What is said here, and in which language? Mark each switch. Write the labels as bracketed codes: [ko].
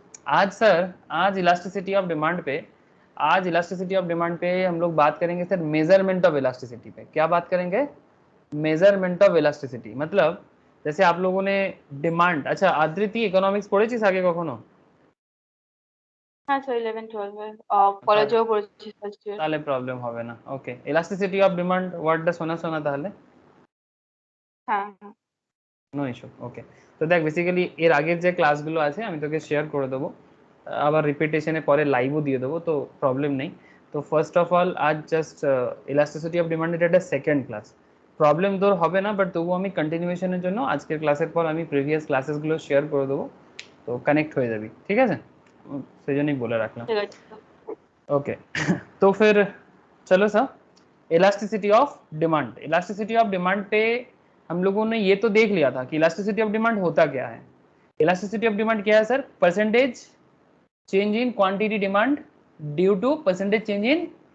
[hi] आज सर, आज elasticity of demand पे, आज इलास्टिसिटी ऑफ डिमांड पे हम लोग बात करेंगे सर मेजरमेंट ऑफ इलास्टिसिटी पे। क्या बात करेंगे? Measurement of elasticity. मतलब जैसे आप लोगों ने डिमांड, अच्छा आदृति इकोनॉमिक्स [bn] পড়েছিস আগে কখনো? হ্যাঁ স্যার 11 12 এ কলেজেও পড়েছি ফার্স্ট ইয়ার। তাহলে প্রবলেম হবে না। ওকে, ইলাস্টিসিটি অফ ডিমান্ড ওয়ার্ডটা শোনা তাহলে? হ্যাঁ, নো ইস্যু। ওকে, তো দেখ বেসিক্যালি এর আগের যে ক্লাসগুলো আছে আমি তোকে শেয়ার করে দেবো, আবার রিপিটেশনে পরে লাইভও দিয়ে দেবো, তো প্রবলেম নেই। তো ফার্স্ট অফ অল আজ জাস্ট ইলাস্টিসিটি অফ ডিমান্ডের একটা সেকেন্ড ক্লাস, প্রবলেম তোর হবে না, বাট তবুও আমি কন্টিনিউশনের জন্য আজকের ক্লাসের পর আমি প্রিভিয়াস ক্লাসেসগুলো শেয়ার করে দেবো, তো কানেক্ট হয়ে যাবি, ঠিক আছে। সেই জন্যই বলে রাখলাম। ঠিক আছে। [hi] ओके तो फिर चलो sir, elasticity of demand. Elasticity of demand पे हम लोगों ने ये तो देख लिया था कि इलास्टिसिटी ऑफ डिमांड होता क्या है। इलास्टिसिटी ऑफ डिमांड क्या है sir? Percentage change in quantity demand due to percentage change in